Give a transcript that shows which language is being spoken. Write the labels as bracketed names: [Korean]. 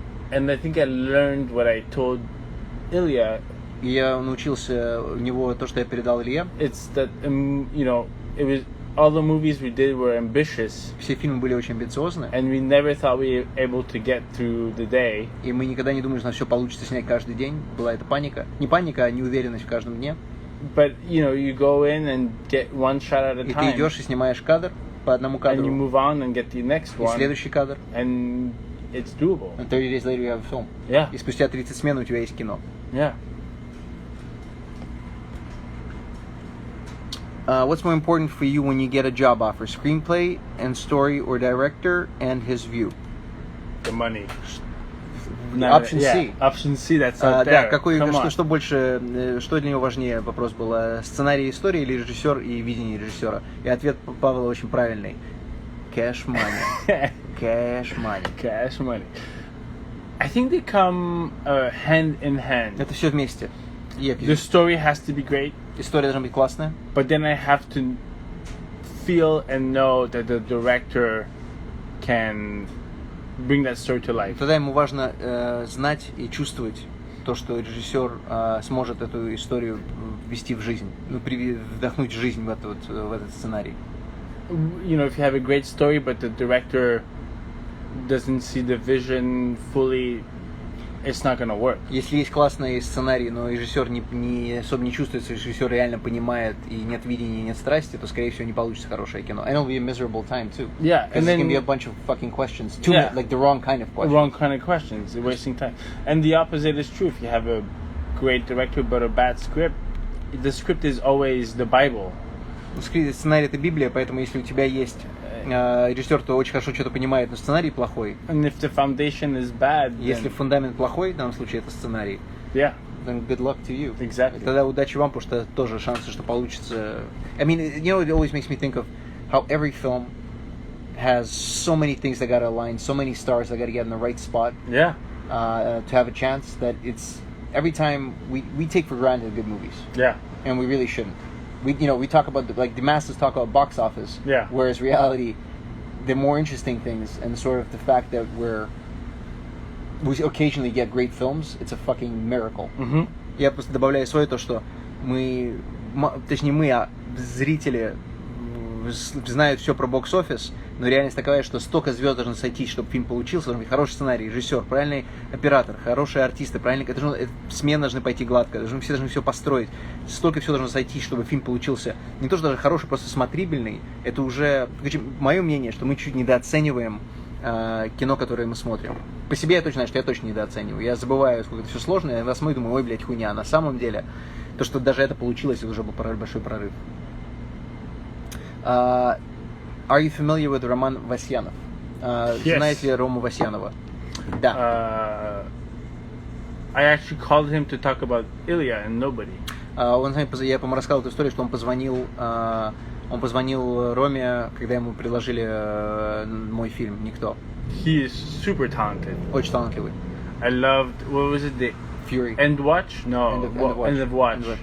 [English] And I think I learned what I told Ilya. [Russian] И я научился у него то, что я передал Илье. [English] It's that it was all the movies we did were ambitious. [Russian] Все фильмы были очень амбициозны. [English] And we never thought we were able to get through the day. [Russian] И мы никогда не думали, что у нас все получится снять каждый день. Была эта паника. Не паника, а неуверенность в каждом дне. [English] But you go in and get one shot at a time. [Russian] И ты идешь и снимаешь кадр по одному кадру. [English] And you move on and get the next one. [Russian] И следующий кадр. [English] And it's doable. And 30 days later you have a film. Yeah. [Russian] И спустя 30 смен у тебя есть кино. [English] Yeah. What's more important for you when you get a job offer? Screenplay and story or director and his view? The money. Option C. Option C, that's out [Russian] Да, [English] there. [Russian] что больше, что для него важнее, вопрос был, сценарий истории или режиссер и видение режиссера? И ответ Павла очень правильный. [English] Cash money. Cash money. Cash money. I think they come hand in hand. [Russian] Это все вместе. [English] The story has to be great. [Russian] История должна быть классная. [English] But then I have to feel and know that the director can bring that story to life. [Russian] Тогда ему важно знать и чувствовать то, что режиссер сможет эту историю ввести в жизнь, вдохнуть жизнь в этот сценарий. [English] You know, if you have a great story, but the director doesn't see the vision fully, it's not gonna work. [Russian] Если есть классный сценарий, но режиссер особо не чувствует, что режиссер реально понимает и нет видения, нет страсти, то, скорее всего, не получится хорошее кино. [English] And it'll be a miserable time too. Yeah, and then there's gonna be a bunch of fucking questions, like the wrong kind of questions. Wrong kind of questions, you're wasting time. And the opposite is true. If you have a great director but a bad script, the script is always the Bible. [Russian] Сценарий — это Библия, поэтому если у тебя есть режиссер, то очень хорошо что-то понимает, но сценарий плохой. [English] And if the foundation is bad, [Russian] если фундамент плохой, в данном случае это сценарий, [English] yeah, then good luck to you. Exactly. [Russian] Тогда удачи вам, потому что тоже шансы, что получится. [English] I mean, you know, it always makes me think of how every film has so many things that gotta align, so many stars that gotta get in the right spot. Yeah. To have a chance, that it's every time we take for granted good movies. Yeah. And we really shouldn't. We talk about the masses talk about box office. Yeah. Whereas reality, the more interesting things and sort of the fact that we occasionally get great films, it's a fucking miracle. Mm-hmm. [Russian] Я просто добавляю свое то, что зрители знают все про бокс-офис, но реальность такая, что столько звезд должно сойтись, чтобы фильм получился, должен быть хороший сценарий, режиссер, правильный оператор, хорошие артисты, правильно, смены должны пойти гладко, все должны все построить, столько всего должно сойтись, чтобы фильм получился не то, что даже хороший, просто смотрибельный. Это уже, мое мнение, что мы чуть недооцениваем кино, которое мы смотрим. По себе я точно знаю, что я точно недооцениваю. Я забываю, сколько это все сложно, я смотрю и думаю, ой, блядь, хуйня. А на самом деле, то, что даже это получилось, это уже был большой прорыв. [English] Are you familiar with Роман Васьянов? Yes. [Russian] Знаете ли Рому Васьянова? Да. [English] I actually called him to talk about Илья and Nobody. [Russian] Я, по-моему, рассказал эту историю, что он позвонил Роме, когда ему предложили мой фильм «Никто». [English] He is super talented. [Russian] Очень талантливый. [English] I loved, what was it, the Fury. End Watch? No, End of Watch.